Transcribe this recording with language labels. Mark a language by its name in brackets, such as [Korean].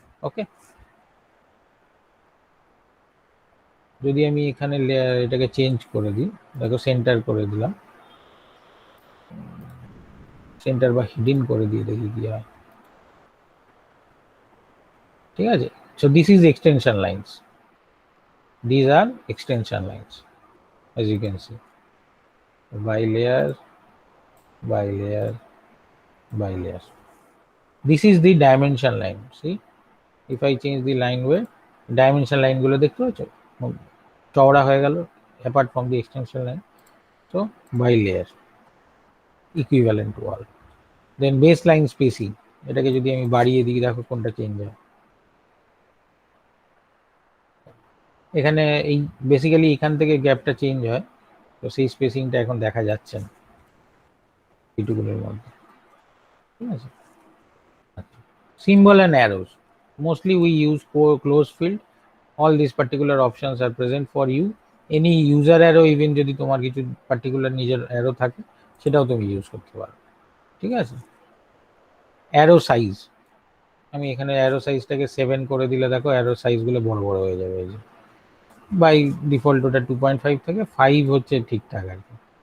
[Bangla] ওকে, যদি আমি এখানে এটাকে চেঞ্জ করে দিই, দেখো সেন্টার করে দিলাম, সেন্টার বা হিডিন করে দিয়ে দেখি কি হয়, ঠিক আছে। [English] So this is extension lines. These are extension lines, as you can see. By layer, by layer, by layer. This is the dimension line. See, if I change the line weight, dimension line গুলো [Bangla] দেখতে পাচ্ছ চওড়া হয়ে গেল [English] apart from the extension line. So by layer equivalent to all. Then baseline spacing, [Bangla] এটাকে যদি আমি বাড়িয়ে দিই দেখো কোনটা চেঞ্জ হয়। এখানে এই বেসিক্যালি এখান থেকে গ্যাপটা চেঞ্জ হয়, তো সেই স্পেসিংটা এখন দেখা যাচ্ছে না এইটুকুনের মধ্যে, ঠিক আছে। [English] Symbol and arrows, mostly we use close field. All these particular options are present for you. Any user arrow, even [Bangla] যদি তোমার কিছু পার্টিকুলার নিজের অ্যারো থাকে সেটাও তুমি ইউজ করতে পারো, ঠিক আছে। অ্যারো সাইজ, আমি এখানে অ্যারো সাইজটাকে 7 করে দিলে দেখো অ্যারো সাইজগুলো বড় বড় হয়ে যাবে। এই যে বাই ডিফল্ট ওটা 2.5 থেকে 5 হচ্ছে ঠিকঠাক আর কি।